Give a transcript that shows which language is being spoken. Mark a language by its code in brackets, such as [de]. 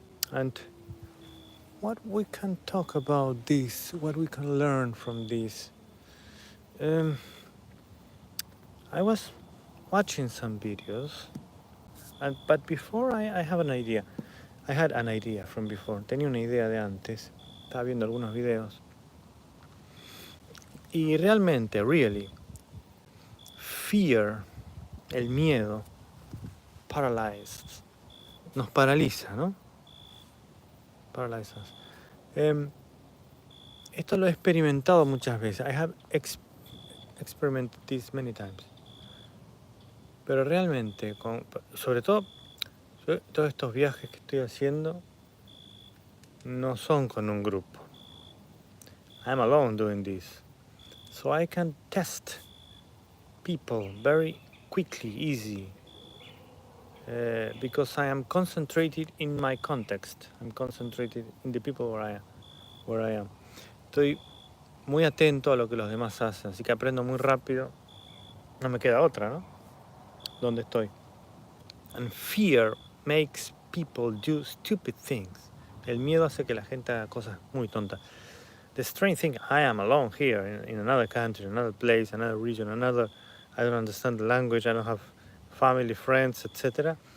[en] And what we can talk about this, what we can learn from this. I was watching some videos, but before I have an idea. I had an idea from before. [es] Tenía una idea de antes. Estaba viendo algunos videos. Y realmente, really, fear, el miedo, [en] paralyzed, [es] nos paraliza, ¿no? [en] Paralyzes. [es] Esto lo he experimentado muchas veces. [en] I have experimented this many times. [es] Pero realmente, sobre todo, todos estos viajes que estoy haciendo no son con un grupo. [en] I'm alone doing this. So I can test people very quickly, easy, because I am concentrated in my context. I'm concentrated in the people where I am. [es] Estoy muy atento a lo que los demás hacen, así que aprendo muy rápido. No me queda otra, ¿no? ¿Dónde estoy? [en] And fear makes people do stupid things. [es] El miedo hace que la gente haga cosas muy tontas. [en] The strange thing, I am alone here in another country, another place, another region, I don't understand the language, I don't have family, friends, etc.